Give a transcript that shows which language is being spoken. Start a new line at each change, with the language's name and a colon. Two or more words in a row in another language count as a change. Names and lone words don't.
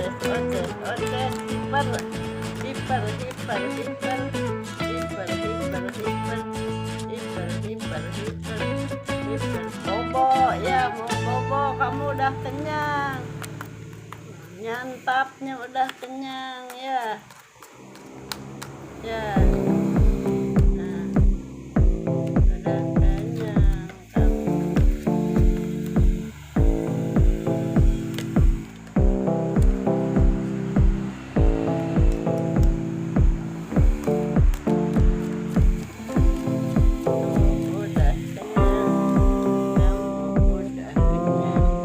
Indonesian: Oke, oke, hiper, hiper, hiper, hiper, hiper, hiper, hiper, hiper, hiper, hiper, hiper. Bobo, ya mau bobo, kamu udah kenyang. Nyantapnya udah kenyang ya. Ya. Nah, udah kenyang kamu. Udah kenyang, kamu udah kenyang.